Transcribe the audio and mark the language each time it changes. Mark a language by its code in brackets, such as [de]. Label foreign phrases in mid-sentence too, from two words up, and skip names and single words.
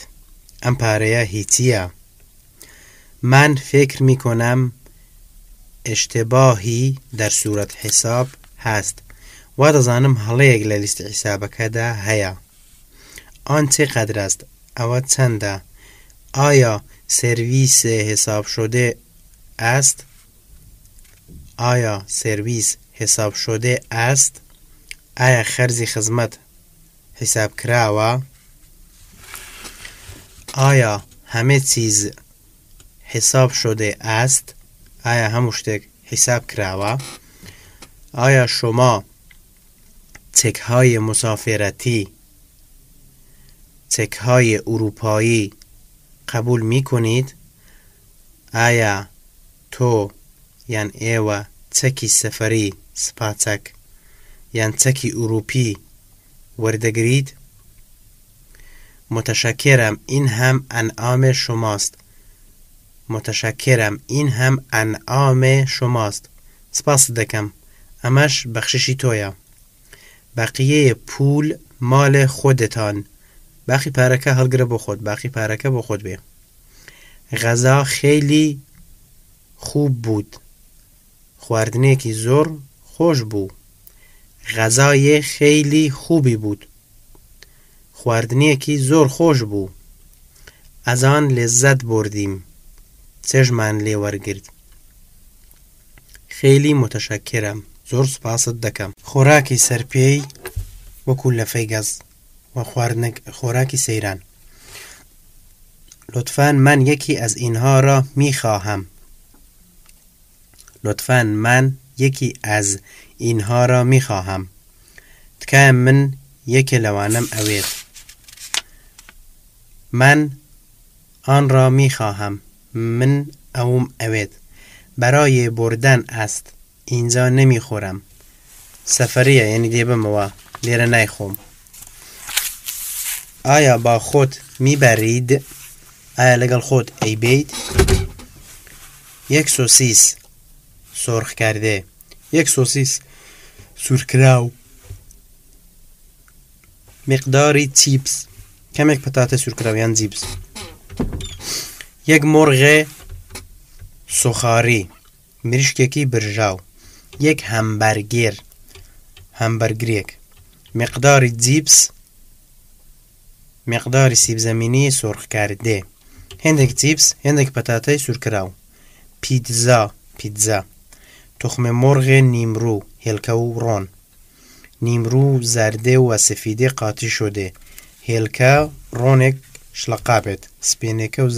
[ckb] ئەم پارەیە هیچیە. [fa] من فکر میکنم اشتباهی در صورت حساب هست. [ckb] وا دەزانم هەڵەیەک لە لیستی حسابەکەدا هەیە. [fa] آن چقدر است؟ [ckb] ئەوە چەندە؟ [fa] آیا سرویس حساب شده است؟ آیا سرویس حساب شده است؟ [ckb] آیا خرجی خدمت حساب کراوە؟ [fa] آیا همه چیز حساب شده است؟ [ckb] آیا هەموو شتێک حساب کراوە؟ [fa] آیا شما چک های مسافرتی، چک های اروپایی قبول می کنید؟ [ckb] آیا تو یان ئێوە چەکی سەفەری سپاچەک یان چەکی ئوروپی وەردەگریت؟ [fa] متشکرم این هم انعام شماست. متشکرم این هم انعام شماست. [ckb] سپاس دەکەم ئەمەش بەخششی تۆیە. [fa] بەقیەی پول مال خودتان. [ckb] باقی پارەکە هەڵگرە بۆ خۆت. باقی پارەکە بۆ خۆت بێ. [fa] غذا خیلی خوب بود. [ckb] خواردنێکی زۆر خۆش بوو. [fa] غذای خیلی خوبی بود. [ckb] خواردنێکی زۆر خۆش بوو. [fa] از آن لذت بردیم. [ckb] چێژمان لێ وەرگرت. [fa] خیلی متشکرم. [ckb] زۆر سپاست دەکەم. خۆراکی سەرپێی وەکو لەفەی گەز و خوراکی سیران. [fa] لطفاً من یکی از اینها را میخواهم. لطفاً من یکی از اینها را میخواهم. [ckb] تکایە من یەکێ لەوانەم ئەوێت. [fa] من آن را میخواهم. [ckb] من ئەوم ئەوێت. [fa] برای بردن است. اینجا نمیخورم. [ckb] سەفەریە یعنی دێبمەوە لێرە نایخۆم. [fa] آیا با خود میبرید؟ [ckb] آیا لەگەڵ خۆت ئەیبەیت؟ [fa] یک سۆسیس سرخ کرده. [ckb] یک سۆسیس سوورکراو. [fa] مقداری چیپس. [ckb] کەمێک پەتاتە سوورکراویان جیپس. [fa] یک مرغ سوخاری. [ckb] مریشکێکی برژاو. [fa] یک همبرگر. همبرگرێک. مقداری جیپس. مقداری سیب زمینی سرخ کرده. [ckb] هندێک چیپس هندێک پەتاتەی سوورکراو پیتزا تخمە مۆڕغێ نیمڕوو هێلکە و ڕۆن نیمڕوو زەردێ و سفیدێ قاتی شۆدێ هێلکە ڕۆنێک شلەقابێت سپێنێکە و